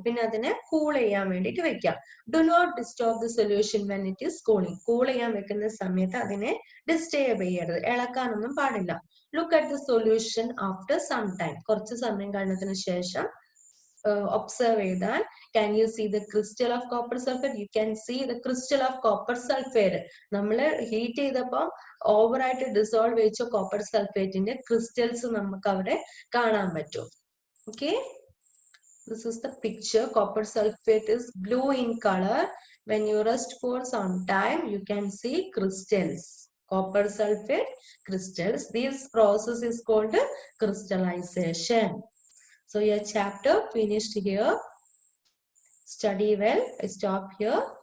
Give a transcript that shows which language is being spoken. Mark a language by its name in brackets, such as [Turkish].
[Malayalam] പിന്നെ അതിനെ കൂൾ ചെയ്യാൻ വേണ്ടിയിട്ട് വെക്കാം. [English] Do not disturb the solution when it is cooling. [Malayalam] Cool ചെയ്യാൻ വെക്കുന്ന സമയത്ത് അതിനെ ഡിസ്റ്റർബ് ചെയ്യരുത്, ഇളക്കാനൊന്നും പാടില്ല. [English] Look at the solution after some time. [Malayalam] കുറച്ച് സമയം കഴിഞ്ഞതിന് ശേഷം observe ചെയ്താൽ [English] can you see the crystal of copper sulfate? You can see the crystal of copper sulfate. [Malayalam] നമ്മൾ ഹീറ്റ് ചെയ്തപ്പോൾ ഓവറായിട്ട് ഡിസോൾവ് വെച്ച കോപ്പർ സൾഫേറ്റിന്റെ ക്രിസ്റ്റൽസ് നമുക്ക് അവിടെ കാണാൻ പറ്റും. [English] Okay, this is the picture. Copper sulfate is blue in color. When you rest for some time, you can see crystals. Copper sulfate crystals. This process is called crystallization. So your chapter finished here. Study well. I stop here.